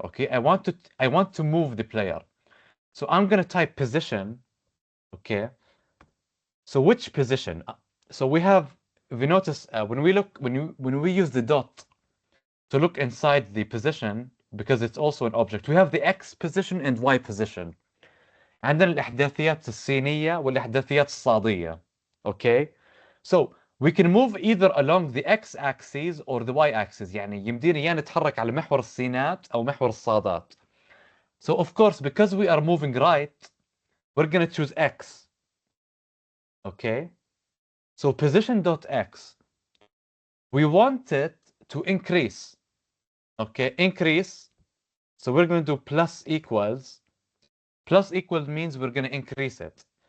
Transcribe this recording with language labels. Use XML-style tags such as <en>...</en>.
<en>Okay, I want to move the player. So I'm gonna type position. Okay, so which position? So if you notice when we use the dot to look inside the position, because it's also an object, we have the X position and Y position.</en> <ar>عندنا الإحداثيات السينية والإحداثيات الصادية.</ar> <en>Okay? So we can move either along the X axis or the Y axis.</en> <ar>يعني يمدينا يا نتحرك على محور السينات أو محور الصادات.</ar> <en>So of course, because we are moving right, we're going to choose X. Okay? So position.x, we want it to increase. Okay? Increase. So we're going to do plus equals. Plus equals means we're going to increase it.</en>